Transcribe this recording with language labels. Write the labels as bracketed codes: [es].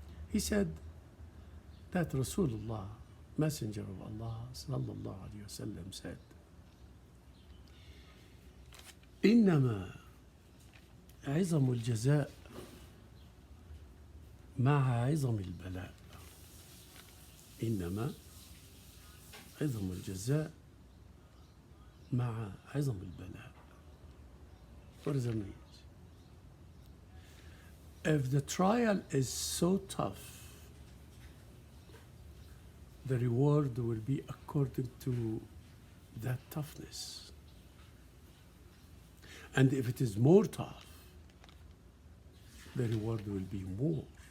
[en] He said that Rasulullah, Messenger of Allah sallallahu alayhi wa sallam, said, [ar] إنما عظم الجزاء مع عظم البلاء. إنما عظم الجزاء مع عظم البلاء. [en] What does that mean? If the trial is so tough, the reward will be according to that toughness. And if it is more tough, the reward will be more.